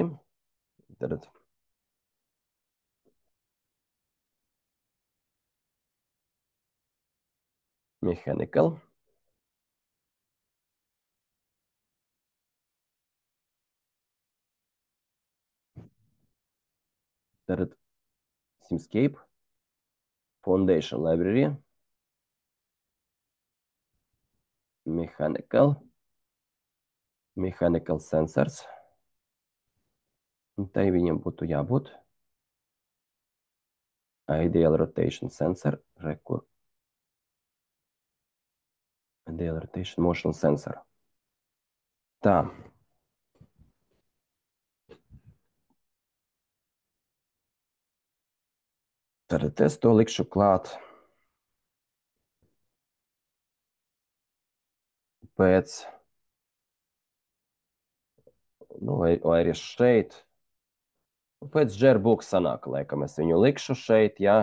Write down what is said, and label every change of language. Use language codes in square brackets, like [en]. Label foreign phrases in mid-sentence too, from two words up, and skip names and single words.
[lv] Tad. Mechanical. Tad Simscape. [en] Foundation library. Mechanical sensors. [lv] Un tai viņam būtu jābūt. [en] Ideal rotation sensor. Rekur. Ideal rotation motion sensor. [lv] Tā. Tad es to likšu klāt pēc, nu, vai arī šeit, pēc Jerbook sanāka, laikam es viņu likšu šeit, jā.